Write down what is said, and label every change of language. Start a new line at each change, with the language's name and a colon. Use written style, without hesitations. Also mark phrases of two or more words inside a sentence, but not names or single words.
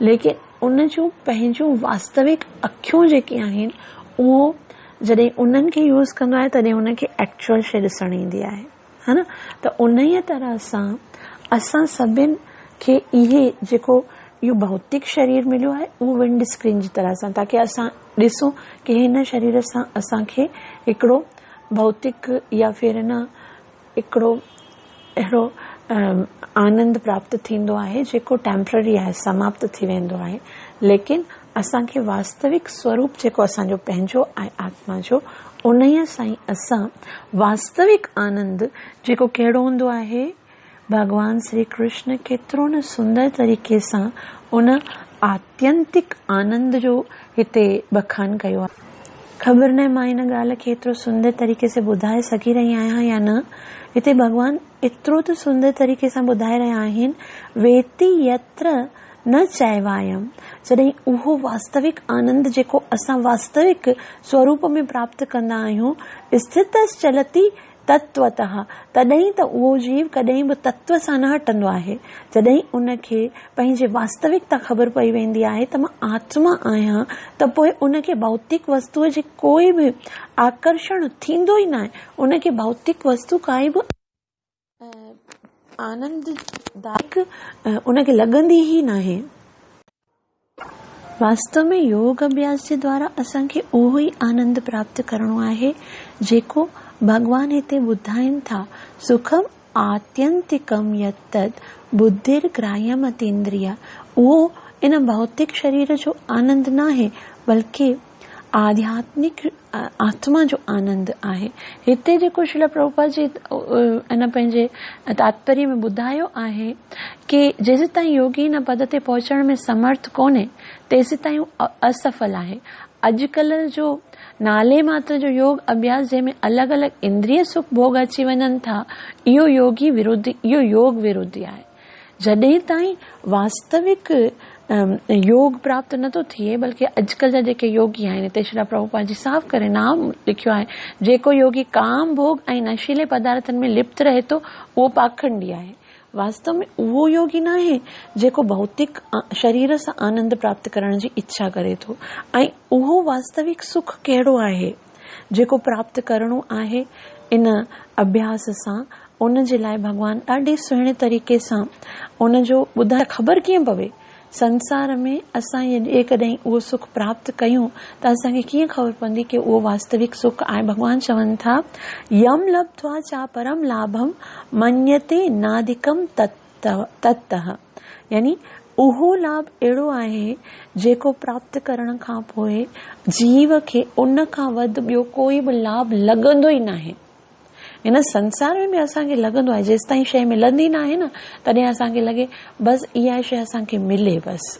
Sindhi: लेकिन उन जूं पंहिंजूं वास्तविक अखियूं जेके आहिनि उहो जॾहिं उन्हनि खे यूज़ कंदो आहे तॾहिं उनखे एक्चुअल शइ ॾिसण ईंदी आहे, है न। त उन ई तरह सां असां सभिनि खे इहे जेको इहो भौतिक शरीर मिलियो आहे उहो विंड स्क्रीन जी तरह सां, ताकि असां ॾिसूं कि हिन शरीर सां असांखे हिकिड़ो भौतिक या फिर न हिकिड़ो अहिड़ो आनंद प्राप्त थींदो आहे जेको टेम्पररी आहे, समाप्त थी वेंदो आहे। लेकिन असांखे वास्तविक स्वरूप जेको असांजो पंहिंजो आहे आत्मा जो, उन ई सां ई असां वास्तविक आनंद जेको कहिड़ो हूंदो आहे, भगवान श्री कृष्ण केतिरो न सुंदर तरीक़े सां उन आत्यंतिक आनंद जो हिते बखान कयो आहे। ख़बर न मां इन ॻाल्हि खे एतिरो सुंदर तरीक़े से ॿुधाए सघी रही आहियां या न। हिते भगवान एतिरो त सुंदर तरीक़े सां ॿुधाए रहिया आहिनि,
Sanskrit: वेति यत्र न चैवायम,
Sindhi: जॾहिं उहो वास्तविक आनंद जेको असां वास्तविक स्वरूप में प्राप्त कंदा आहियूं,
Sanskrit: स्थितश्चलति तत्वतः,
Sindhi: तॾहिं त उहो जीव कॾहिं बि तत्व सां न हटंदो आहे। जॾहिं उनखे पंहिंजे वास्तविकता ख़बर पई वेंदी आहे त मां आत्मा आहियां, त पोइ उनखे भौतिक वस्तुअ जे कोई बि आकर्षण थींदो ई न आहे। उनखे भौतिक वस्तु काई बि आनंददायक उनखे लॻंदी ई न आहे। वास्तव में योग अभ्यास जे द्वारा असांखे उहो ई आनंद प्राप्त करणो आहे जेको भगवान हिते ॿुधाइनि था।
Sanskrit: सुखम आत्यंतिकम यत्तत् बुद्धिर्ग्राह्यम अतीन्द्रिय,
Sindhi: उहो इन भौतिक शरीर जो आनंद न आहे बल्कि आध्यात्मिक आत्मा जो आनंद आहे। हिते जेको श्रील प्रभुपाद जी इन पंहिंजे तात्पर्य में ॿुधायो आहे कि जेसि ताईं योगी इन पद ते पहुचण में समर्थ कोन्हे तेसि ताईं असफल आहे। अॼुकल्ह जो नाले मात्र जो योग अभ्यास जंहिंमें अलॻि अलॻि इंद्रिय सुख भोग अची वञनि था, इहो इहो योग विरोधी आहे। जॾहिं ताईं वास्तविक योग प्राप्त नथो थिए, बल्कि अॼुकल्ह जा जेके योगी आहिनि, हिते श्री प्रभुपाद जी साफ़ करे नाम लिखियो आहे, जेको योगी काम भोग ऐं नशीले पदार्थनि में लिप्त रहे थो उहो पाखंडी आहे। वास्तव में उहो योगी न आहे जेको भौतिक शरीर सां आनंद प्राप्त करण जी इच्छा करे थो। ऐं उहो वास्तविक सुख कहिड़ो आहे जेको प्राप्त करणो आहे इन अभ्यास सां, उन जे लाइ भगवान ॾाढे सुहिणे तरीक़े सां उन जो ॿुधाए। ख़बर कीअं पवे संसार में असां कॾहिं उहो सुख प्राप्त कयूं त असांखे कीअं ख़बर पवंदी कि उहो वास्तविक सुख आहे। भगवान चवनि था,
Sanskrit: यम लब्ध्वा चा परम लाभम मन्यते नादिकम तत्तः,
Sindhi: यानी उहो लाभ अहिड़ो आहे जेको प्राप्त करण खां पोइ जीव खे उन खां वधि ॿियो कोई बि लाभ लॻंदो ई न आहे। हिन संसार में असांखे लॻंदो आहे जेसि ताईं शइ मिलंदी न आहे न तॾहिं असांखे लॻे बसि इहा शइ असांखे मिले बसि।